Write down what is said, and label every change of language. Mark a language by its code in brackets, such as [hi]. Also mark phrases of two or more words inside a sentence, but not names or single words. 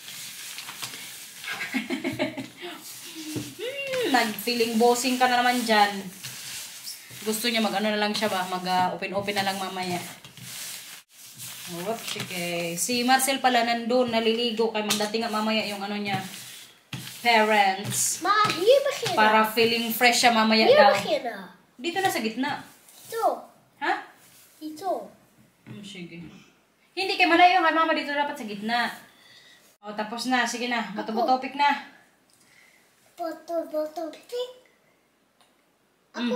[tl] Nag-feeling bossing ka na naman dyan. Gusto niya mag-ano na lang siya ba? Mag-open-open na lang mamaya. [en] Whoops, okay. [tl] Si Marcel pala nandun, naliligo. Kaya magdating nga mamaya yung ano niya. Parents. [nl] Maar hier beginnen. [tl] Para [en] feeling fresh [tl] siya mamaya [nl] Hier [tl] daw. [nl] beginnen. [tl] Dito na sa gitna. Ito. Ha? Ito. Sige. Hindi kay malayo. Kay mama dito dapat sa gitna. O, tapos na. Sige na. Bato-batopik na. Botopik. Ako.